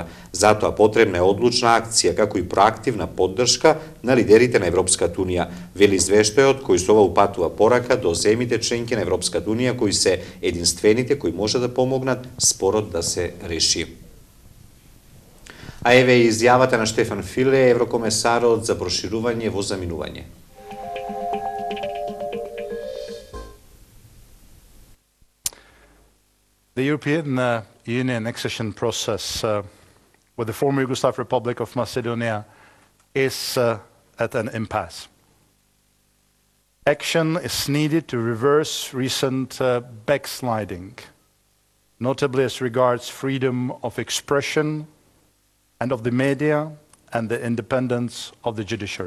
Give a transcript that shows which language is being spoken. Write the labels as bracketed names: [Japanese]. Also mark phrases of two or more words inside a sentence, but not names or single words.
[Macedonian] Затоа потребна е одлучна акција како и проактивна поддршка на лидерите на Европската унија, вели извештајот кој со ова упатува порака до земјите членки на Европската унија кои се единствените кои може да помогнат спорот да се реши. А еве и изјавата на Штефан Филе, еврокомесарот за проширување во заминување. [English] The European Union accession process with the former Yugoslav Republic of Macedonia is at an impasse. Action is needed to reverse recent backsliding, notably as regards freedom of expression and of the media and the independence of the judiciary.